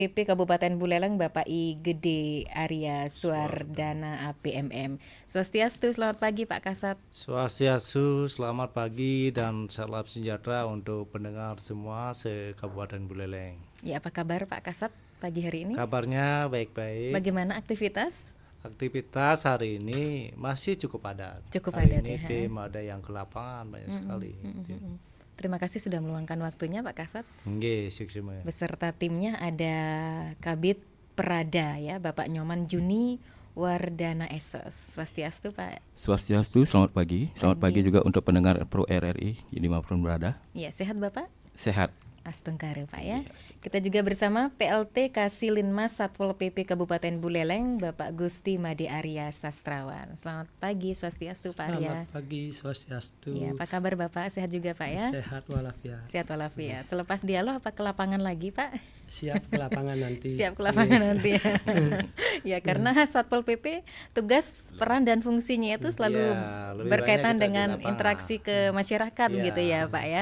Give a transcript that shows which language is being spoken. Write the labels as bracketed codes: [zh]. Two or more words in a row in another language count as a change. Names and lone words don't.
[id] PP Kabupaten Buleleng Bapak I Gede Arya Suardana APMM. Swastiastu, selamat pagi Pak Kasat. Swastiastu, selamat pagi dan salam sejahtera untuk pendengar semua se-Kabupaten Buleleng. Ya, apa kabar Pak Kasat pagi hari ini? Kabarnya baik-baik. Bagaimana aktivitas? Aktivitas hari ini masih cukup padat. Cukup hari padat ini ya. tim ada yang ke lapangan banyak sekali. Terima kasih sudah meluangkan waktunya Pak Kasat. Nggih, sukses. Beserta timnya ada Kabid Perada ya, Bapak Nyoman Juni Wardana SS. Swastiastu Pak. Swastiastu, selamat pagi. Selamat pagi juga untuk pendengar Pro RRI dimanapun berada. Ya, sehat Bapak? Sehat. Astungkare Pak ya. Kita juga bersama PLT Kasilinmas Satpol PP Kabupaten Buleleng Bapak Gusti Made Arya Sastrawan. Selamat pagi, Swastiastu Pak Arya. Selamat pagi, Swastiastu. Ya, apa kabar Bapak? Sehat juga Pak ya? Sehat walafiat. Sehat walafiat. Selepas dialog apa ke lapangan lagi Pak? Siap ke lapangan nanti. Siap ke lapangan nanti ya. Ya, karena Satpol PP tugas, peran dan fungsinya itu selalu berkaitan dengan interaksi ke masyarakat gitu ya Pak ya.